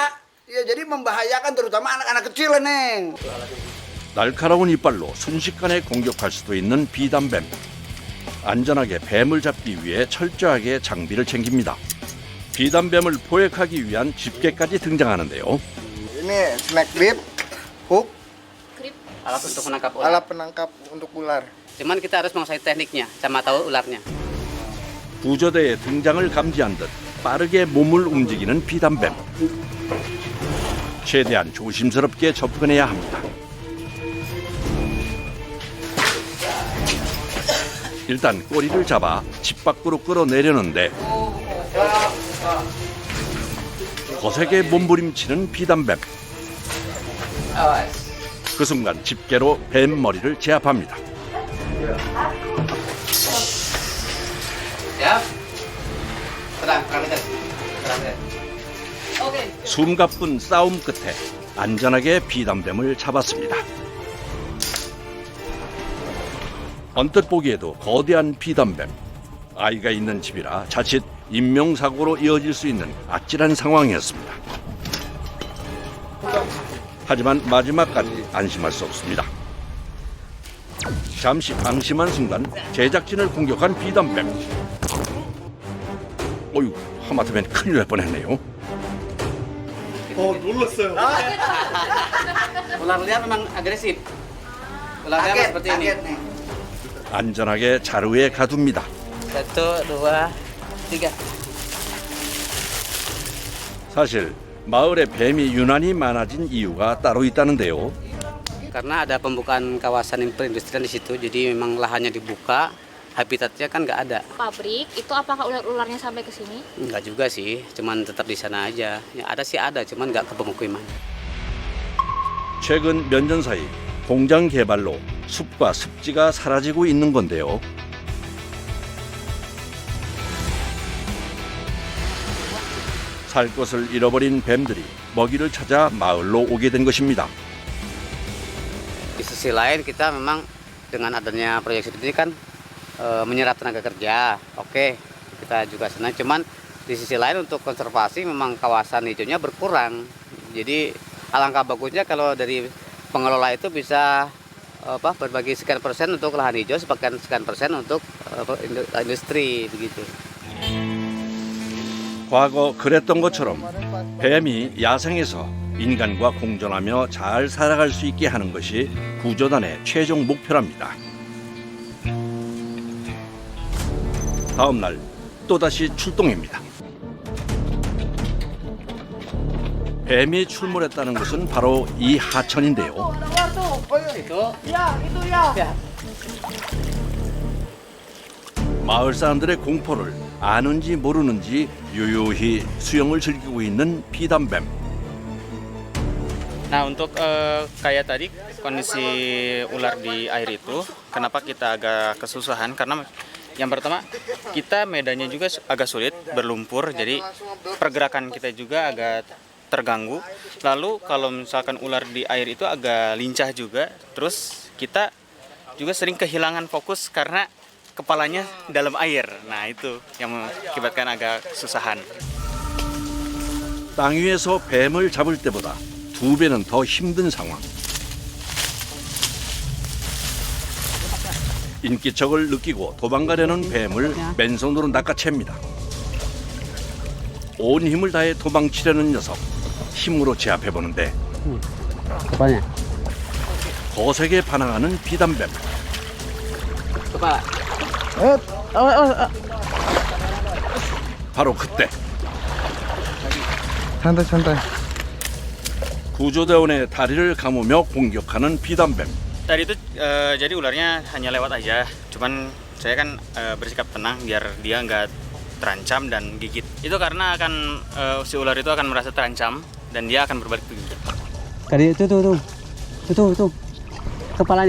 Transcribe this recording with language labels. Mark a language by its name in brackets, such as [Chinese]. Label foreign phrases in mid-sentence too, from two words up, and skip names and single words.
[Indonesian] Ya jadi membahayakan terutama anak-anak kecil, Neng. [Korean] 날카로운 이빨로 순식간에 공격할 수도 있는 비단뱀. 안전하게 뱀을 잡기 위해 철저하게 장비를 챙깁니다. 비단뱀을 포획하기 위한 집게까지 등장하는데요. [Indonesian] Ini [English] snack grip, hook, [Indonesian] Alat untuk menangkap ular. alat penangkap untuk ular. Cuman kita harus menguasai tekniknya, sama tahu ularnya. [Korean] 구조대의 등장을 감지한 듯 빠르게 몸을 움직이는 비단뱀. 최대한 조심스럽게 접근해야 합니다. 일단 꼬리를 잡아 집 밖으로 끌어내려는데 거세게 몸부림치는 비단뱀. 그 순간 집게로 뱀 머리를 제압합니다. [Indonesian] Ya. Tenang, tenang. Oke. [Korean] 숨가쁜 싸움 끝에 안전하게 비단뱀을 잡았습니다. 언뜻 보기에도 거대한 비단뱀. 아이가 있는 집이라 자칫 인명사고로 이어질 수 있는 아찔한 상황이었습니다. 하지만 마지막까지 안심할 수 없습니다. 잠시 방심한 순간 제작진을 공격한 비단뱀. 어휴, 하마터면 큰일 날 뻔했네요. 놀랐어요. [Indonesian] Ular liar memang agresif. Ular liar seperti ini. nih. [Korean] 안전하게 자루에 가둡니다. 1, 2, 3. 사실 마을에 뱀이 유난히 많아진 이유가 따로 있다는데요. [Indonesian] Karena ada pembukaan kawasan perindustrian di situ, jadi memang lahannya dibuka, habitatnya kan nggak ada. Pabrik itu apakah ular-ularnya sampai ke sini? Nggak juga sih, cuman tetap di sana aja. Ya ada sih ada, cuman nggak ke pemukiman. [Korean] 최근 몇 년 사이 공장 개발로 숲과 습지가 사라지고 있는 건데요. 살 곳을 잃어버린 뱀들이 먹이를 찾아 마을로 오게 된 것입니다. [Indonesian] Di sisi lain kita memang dengan adanya proyek seperti ini kan menyerap tenaga kerja. Oke, kita juga senang. Cuman di sisi lain untuk konservasi memang kawasan hijaunya berkurang. Jadi alangkah bagusnya kalau dari pengelola itu bisa berbagi sekian persen untuk lahan hijau, sekian persen untuk industri begitu. [Korean] 과거 그랬던 것처럼 뱀이 야생에서 인간과 공존하며 잘 살아갈 수 있게 하는 것이 구조단의 최종 목표랍니다. 다음 날 또다시 출동입니다. 뱀이 출몰했다는 것은 바로 이 하천인데요. 마을 사람들의 공포를 아는지 모르는지 유유히 수영을 즐기고 있는 비단뱀. [Indonesian] Nah, untuk kayak tadi kondisi ular di air itu, kenapa kita agak kesusahan? Karena yang pertama, kita medannya juga agak sulit, berlumpur, jadi pergerakan kita juga agak terganggu. Lalu kalau misalkan ular di air itu agak lincah juga, terus kita juga sering kehilangan fokus karena kepalanya dalam air. Nah, itu yang mengakibatkan agak kesusahan. [Korean] 땅 위에서 뱀을 잡을 때보다 2배는 더 힘든 상황. 인기척을 느끼고 도망가려는 뱀을 맨손으로 낚아챕니다. 온 힘을 다해 도망치려는 녀석, 힘으로 제압해보는데 거세게 반항하는 비단뱀. 바로 그때 구조대원의 다리를 감으며 공격하는 비단뱀. [Indonesian] Tadi itu jadi ularnya hanya lewat aja, cuman saya kan bersikap tenang biar dia nggak terancam dan gigit. Itu karena akan si ular itu akan merasa terancam dan dia akan berbalik gigit. Tadi tuh kepalanya.